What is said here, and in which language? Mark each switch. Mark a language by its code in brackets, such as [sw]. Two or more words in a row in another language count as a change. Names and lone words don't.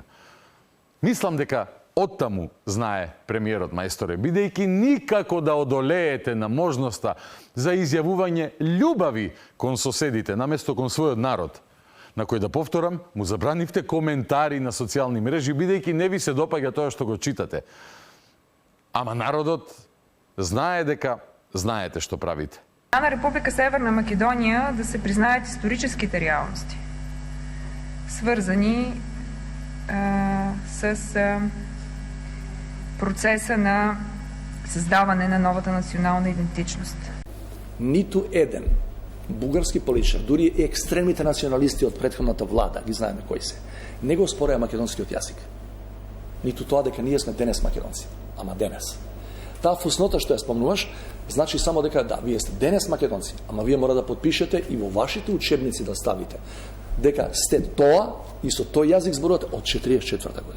[mk] Мислам дека оттаму знае премиерот мајсторе, бидејќи никако да одолеете на можноста за изјавување љубави кон соседите наместо кон својот народ, на кој, да повторам, му забранивте коментари на социјални мрежи, бидејќи не ви се допаѓа тоа што го читате. Ама народот знае дека знаете што правите. [bg] На Република Северна Македония да се признаят историческите реалности, свързани с процеса на създаване на новата национална идентичност. [mk] Ниту еден бугарски политичар, дури и екстремните националисти од претходната влада, ги знаеме кои се, не го спореа македонскиот јазик. Ниту тоа дека ние сме денес македонци, ама денес. Таа фуснота што ја спомнуваш, значи само дека да, вие сте денес македонци, ама вие мора да подпишете и во вашите учебници да ставите дека сте тоа и со тој јазик зборувате од 44-та година.